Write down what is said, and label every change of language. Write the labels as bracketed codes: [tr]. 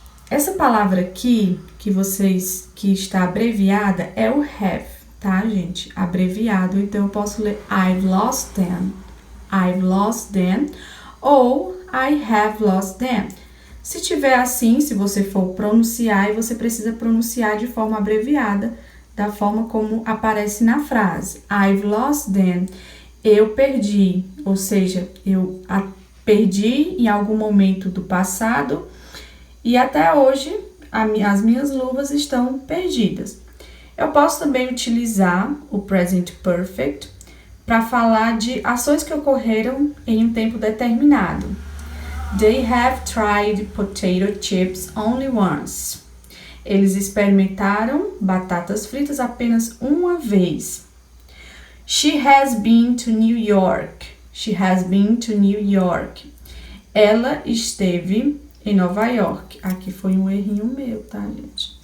[pt] Essa palavra aqui que está abreviada é o have, tá, gente? Abreviado. Então eu posso ler [en] I've lost them. I've lost them ou I have lost them. [pt] Se tiver assim, se você for pronunciar, você precisa pronunciar de forma abreviada, da forma como aparece na frase. [en] I've lost them. [pt] Eu perdi, ou seja, eu perdi em algum momento do passado e até hoje as minhas luvas estão perdidas. Eu posso também utilizar o present perfect para falar de ações que ocorreram em um tempo determinado. [en] They have tried potato chips only once. [pt] Eles experimentaram batatas fritas apenas uma vez. [en] She has been to New York. She has been to New York. [pt] Ela esteve em Nova York. Aqui foi um errinho meu, tá, gente?